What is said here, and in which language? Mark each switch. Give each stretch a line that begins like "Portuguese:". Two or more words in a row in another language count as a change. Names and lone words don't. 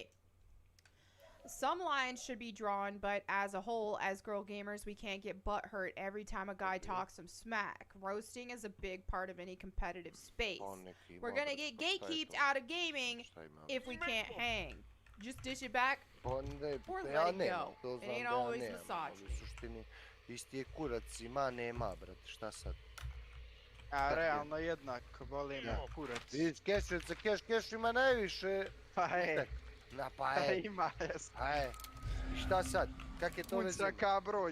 English: Some lines should be drawn, but as a whole, as girl gamers, we can't get butt hurt every time a guy talks some smack. Roasting is a big part of any competitive space. We're gonna get gatekeeped out of gaming if we can't hang. Just dish it back or let it go. It ain't always misogyny.
Serbian: U suštini, isti je kurac, ima, nema, brate, šta sad? A realno jednako, boli me kurac. Vidiš, Keš ima najviše... Pa je. Pa je. Ima, jes. Pa je. I šta sad? Kak je to već? Puca ka broj.